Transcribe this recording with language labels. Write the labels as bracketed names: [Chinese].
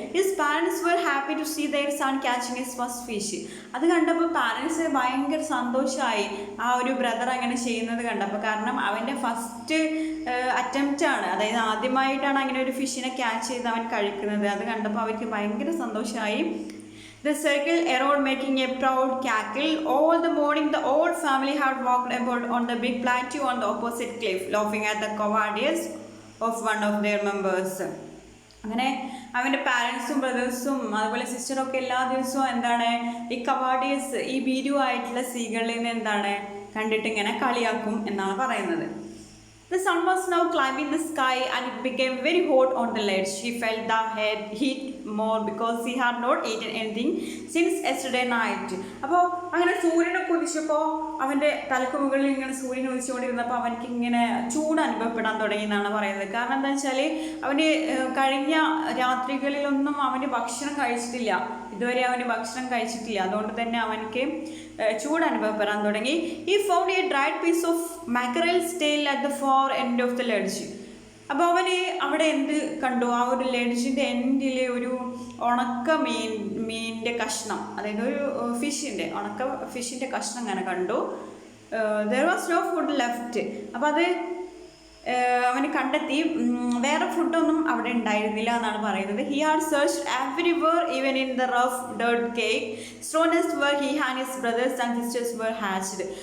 [English] His parents were happy to see their son catching his first fish. [Malayalam] അത് കണ്ടപ്പോൾ parents ഭയങ്കര സന്തോഷമായി ആ ഒരു ബ്രദർ അങ്ങനെ ചെയ്യുന്നത് കണ്ടപ്പോൾ. കാരണം അവൻ്റെ ഫസ്റ്റ് അറ്റംപ്റ്റാണ്, അതായത് ആദ്യമായിട്ടാണ് അങ്ങനെ ഒരു ഫിഷിനെ ക്യാച്ച് ചെയ്ത് അവൻ കഴിക്കുന്നത്. അത് കണ്ടപ്പോൾ അവർക്ക് ഭയങ്കര സന്തോഷമായി. [English] The circle around making a proud cackle. All the morning the old family had walked about on the big plateau on the opposite cliff, laughing at the cowardice of one of their members. [Malayalam] അങ്ങനെ അവൻ്റെ പാരൻസും ബ്രദേഴ്സും അതുപോലെ സിസ്റ്ററൊക്കെ എല്ലാ ദിവസവും എന്താണ് ഈ കവാഡിയസ്, ഈ ഭീരുവായിട്ടുള്ള സീകളിൽ നിന്ന് എന്താണ് കണ്ടിട്ട് ഇങ്ങനെ കളിയാക്കും എന്നാണ് പറയുന്നത്. [English] The sun was now climbing the sky and it became very hot on the ledge. He felt the heat more because he had not eaten anything since yesterday night. [Malayalam] അപ്പോൾ അങ്ങനെ സൂര്യനൊക്കെ ഉദിച്ചപ്പോൾ അവൻ്റെ തലക്ക് മുകളിൽ ഇങ്ങനെ സൂര്യൻ ഉദിച്ചുകൊണ്ടിരുന്നപ്പോൾ അവനക്ക് ഇങ്ങനെ ചൂട് അനുഭവപ്പെടാൻ തുടങ്ങി എന്നാണ് പറയുന്നത്. കാരണം എന്താ വെച്ചാൽ അവന് കഴിഞ്ഞ രാത്രികളിലൊന്നും അവന് ഭക്ഷണം കഴിച്ചിട്ടില്ല, ഇതുവരെ അവന് ഭക്ഷണം കഴിച്ചിട്ടില്ല. അതുകൊണ്ട് തന്നെ അവനക്ക് ചൂട് അനുഭവപ്പെടാൻ തുടങ്ങി. [English] He found a dried piece of mackerel's tail at the far end of the ledge. [Malayalam] അപ്പോൾ അവന് അവിടെ എന്ത് കണ്ടു, ആ ഒരു ലെഡ്ജിൻ്റെ എൻഡിൽ ഒരു ഉണക്ക മീനിൻ്റെ കഷ്ണം, അതായത് ഒരു ഉണക്ക ഫിഷിൻ്റെ കഷ്ണം അങ്ങനെ കണ്ടു. [English] there was no food left. [Malayalam] അപ്പോൾ അത് അവന് കണ്ടെത്തി വേറെ ഫുഡൊന്നും അവിടെ ഉണ്ടായിരുന്നില്ല എന്നാണ് പറയുന്നത്. [English] He had searched everywhere, even in the rough dirt cake stone nest where he and his brothers and sisters were hatched.